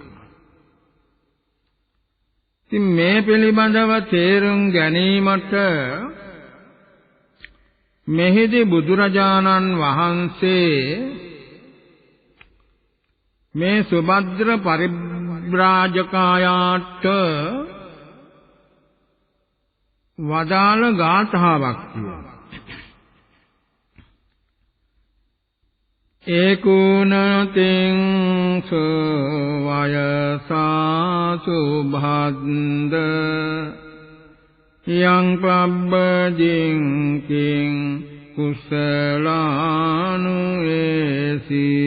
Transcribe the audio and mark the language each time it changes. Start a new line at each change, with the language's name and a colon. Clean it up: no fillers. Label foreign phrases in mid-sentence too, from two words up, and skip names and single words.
Sinhala: ඉතින් මේ පිළිබඳව තේරුම් ගැනීමට මෙහිදී බුදුරජාණන් වහන්සේ මේ සුභද්‍ර පරිබ්‍රාජකායාට වදාළ ගාථාවක් කියනවා.
Pali: ඒකුණතින් සවයසා සුභද්ද යං පබ්බජින් කිං කුසලානු ඒසි